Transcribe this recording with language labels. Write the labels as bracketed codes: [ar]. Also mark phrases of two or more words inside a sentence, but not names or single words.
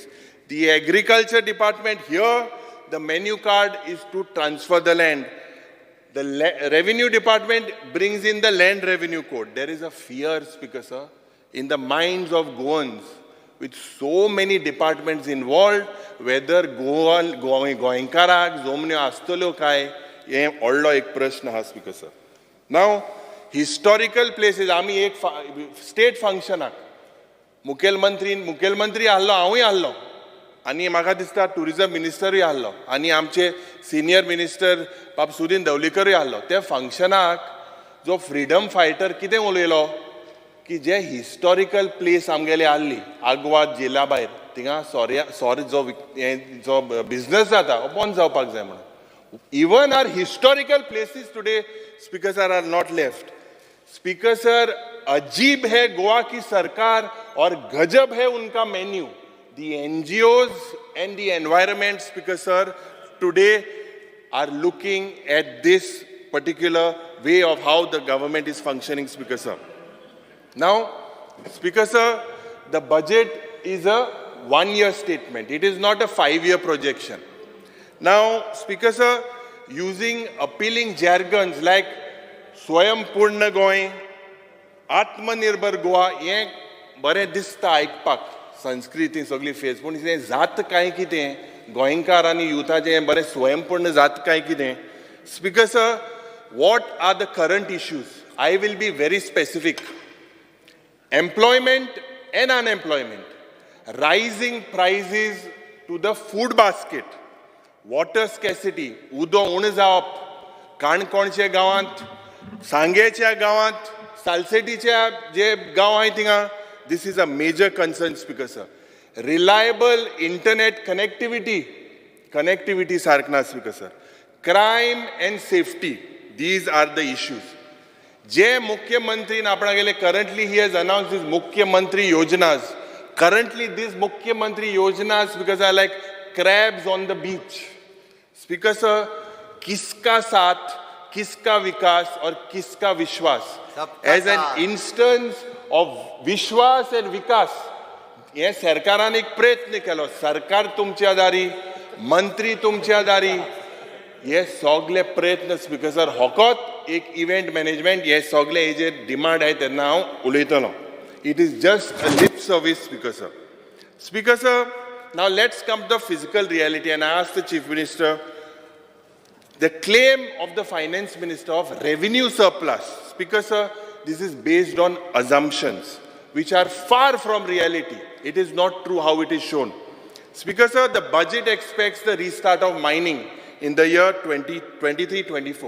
[en] The agriculture department here, the menu card is to transfer the land. The revenue department brings in the land revenue code. There is a fear, Speaker sir, in the minds of Goans, with so many departments involved, whether [kok] गोंयकाराक जमन्यो आसतल्यो काय हे व्हडलो एक प्रश्न आहा, [en] Speaker sir. now historical places, [kok] आमी एक स्टेट फंक्शनाक मुखेलमंत्री आहलो, हांवूय आहलो, आनी म्हाका दिसता टुरिजम मिनिस्टरूय आहलो, आनी आमचे [en] senior minister [kok] बाब सुदीन धवलीकरूय आहलो. त्या फंक्शनाक जो [en] freedom fighter [kok] कितें उलयलो की जे [en] historical place [kok] आमगेले आहली आग्वाद जेला भायर थिंगा सॉरी जो बिझनस जाता हो बंद जावपाक जाय म्हणून. [en] Even our historical places today, Speaker sir, are not left. Speaker sir, [hi] अजीब है गोवा की सरकार और गजब है उनका मेन्यू. [en] The NGOs and the environment, Speaker sir, today are looking at this particular way of how the government is functioning, Speaker Sir. Now, Speaker Sir, the budget is a one-year statement. It is not a 5-year projection. Now, Speaker Sir, using appealing jargons like Swayam-Purna Goy, Atmanirbhar Goa, [kok] हे बरें दिसता आयकपाक संस्कृती सगळी फेस पूण हें जात काय कितें गोंयकार आनी युथाचें हें बरें स्वयंपूर्ण जात काय कितें [en] Speaker sir what are the current issues? I will be very specific. Employment and unemployment, rising prices to the food basket, water scarcity, [kok] उदो उण जावप, काणकोणच्या गांवांत, सांगेच्या गांवांत, सालसेटीच्या जे गांव आहाय थिंगा, [en] this is a major concern, Speaker Sir. Reliable internet connectivity sarkna, Speaker Sir. Crime and safety, these are the issues. [kok] Je Mukhyamantri apna [en] currently he has announced his Mukhyamantri Yojanas. Currently these Mukhyamantri Yojanas, because are like crabs on the beach. Speaker Sir, [hi] किसका साथ, किसका विकास और किसका विश्वास. [en] As an instance of Vishwas and Vikas, [kok] हे सरकारान एक प्रयत्न केलो सरकार तुमच्या दारी मंत्री तुमच्या दारी हे सगळे प्रयत्न [en] Speaker sir [kok] होकोत एक [en] event management [kok] हे सगळे हेजे डिमांड आहे तेन्ना हांव उलयतलो [en] it is just a lip service Speaker sir now let's come to the physical reality and I ask the chief minister the claim of the finance minister of revenue surplus speaker sir this is based on assumptions which are far from reality. It is not true how it is shown. Speaker sir, the budget expects the restart of mining in the year 2023-24.